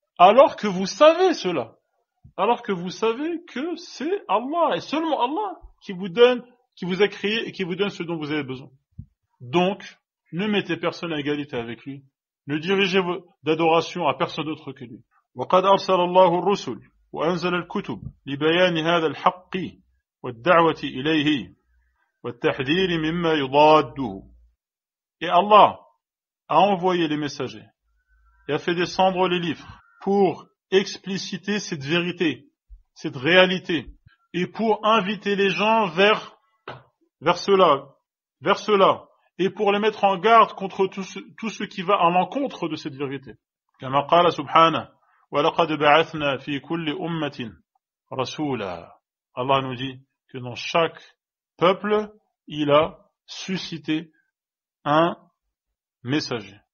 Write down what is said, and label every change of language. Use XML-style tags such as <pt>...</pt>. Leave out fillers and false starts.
<fr>Alors que vous savez cela. Alors que vous savez que c'est Allah, et seulement Allah, qui vous a créé et qui vous donne ce dont vous avez besoin. Donc, ne mettez personne à égalité avec lui. Ne dirigez d'adoration à personne d'autre que lui.</fr> <ar>وقد أرسل الله الرسل وأنزل الكتب لبيان هذا الحق والدعوة إليه والتحذير مما يضاده.</ar> <fr>Et Allah a envoyé les messagers et a fait descendre les livres pour expliciter cette vérité, cette réalité, et pour inviter les gens vers cela, et pour les mettre en garde contre tout ce qui va à l'encontre de cette vérité.</fr> <ar>كما قال سبحانه وَلَقَدْ بَعَثْنَا فِي كُلِّ أُمَّةٍ رَسُولًا.</ar> <fr>Allah nous dit que dans chaque peuple, il a suscité un messager.</fr>